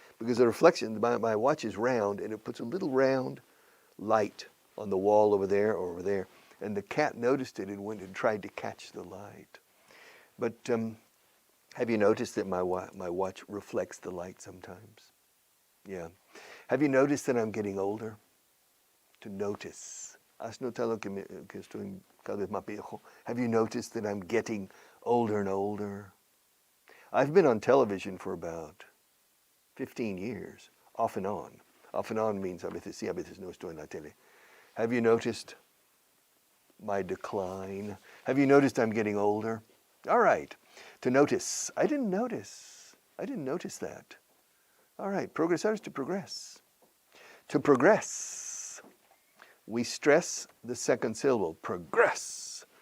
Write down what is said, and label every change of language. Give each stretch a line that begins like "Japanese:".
English: Because the reflection, my watch is round, and it puts a little round light on the wall over there or over there. And the cat noticed it and went and tried to catch the light. But have you noticed that my watch reflects the light sometimes? Yeah. Have you noticed that I'm getting older? To notice.
Spanish: ¿Has notado que estoy cada vez más viejo?
English: Have you noticed that I'm getting older and older? I've been on television for about 15 years, off and on. Off and on means
Spanish: a veces sí, a veces no estoy en la tele.
English: Have you noticed my decline? Have you noticed I'm getting older? All right. To notice. I didn't notice that. All right. Progresar is to progress. To progress, we stress the second syllable, progress.